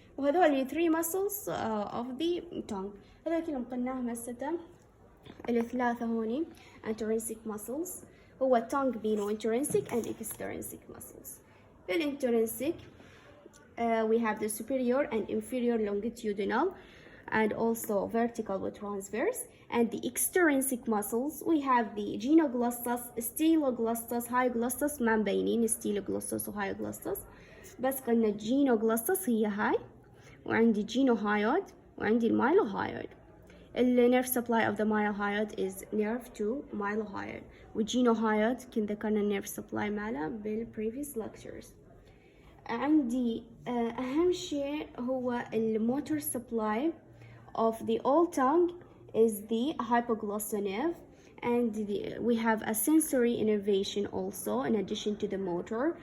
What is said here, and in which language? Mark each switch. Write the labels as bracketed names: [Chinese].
[Arabic] وهذول [English] 3 muscles of the tongue. [Arabic] هذول كلهم قلناهم هسه الثلاثة هوني [English] intrinsic muscles. [Arabic] هو [English] tongue [Arabic] بينه [English] intrinsic and extrinsic muscles. بالintrinsic we have the superior and inferior longitudinal and also vertical with transverse. And the extrinsic muscles we have the genoglossus, styloglossus, hyoglossus. [Arabic] ما مبينين styloglossus و hyoglossus، بس قلنا genoglossus هي هاي، وعندي genohyoid وعندي المايلوهايود. [English] النيرف supply of the mylohyoid is nerve to mylohyoid، والgenohyoid [Arabic] كنا ذكرنا النيرف [English] supply ماله بالprevious lectures. [Arabic] عندي أهم شيء هو الموتور [English] supply of the old tongue is the hypoglossal nerve, and we have a sensory innervation also in addition to the motor.